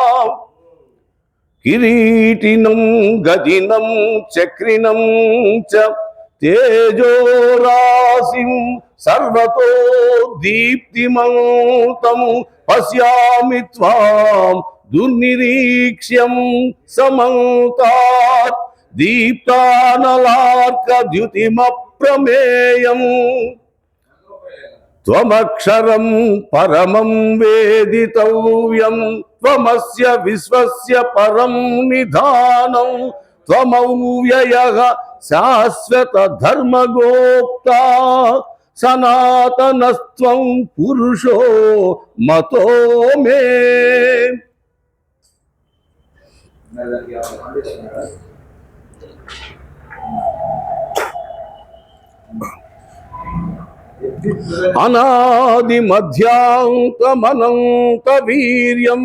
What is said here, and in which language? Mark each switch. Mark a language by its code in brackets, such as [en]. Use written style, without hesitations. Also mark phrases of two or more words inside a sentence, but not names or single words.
[sa] కిరీటినం గదినం చక్రిణం చ తేజోరాశిం సర్వతో దీప్తిమంతం పశ్యామి త్వాం దుర్నిరీక్ష్యం సమంతాత్ దీప్తానలార్క ద్యుతిమప్రమేయం. త్వమక్షరం పరమం వేదితవ్యం త్వమస్య విశ్వస్య పరం నిధానం త్వమవ్యయః శాశ్వత ధర్మగోప్తా సనాతనస్త్వం పురుషో మతో మే. అనాది మధ్యాంతమనంత వీర్యం